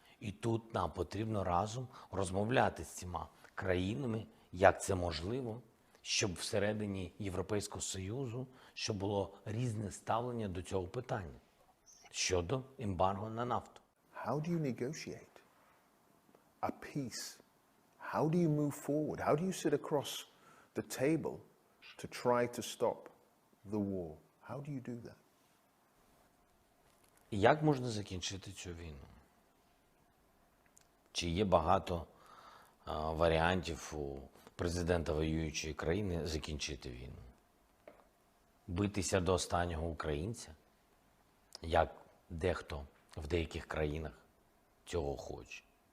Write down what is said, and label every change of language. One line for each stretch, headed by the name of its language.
Ukrainian: І тут нам потрібно разом розмовляти з цими країнами, як це можливо, щоб всередині Європейського Союзу, щоб було різне ставлення до цього питання щодо ембарго на нафту.
English: How do you negotiate a peace? How do you move forward? How do you sit across the table to try to stop the war? How do you do that?
Ukrainian: Як можна закінчити цю війну? Чи є багато варіантів у президента воюючої країни закінчити війну. Битися до останнього українця, як дехто в деяких країнах цього хоче.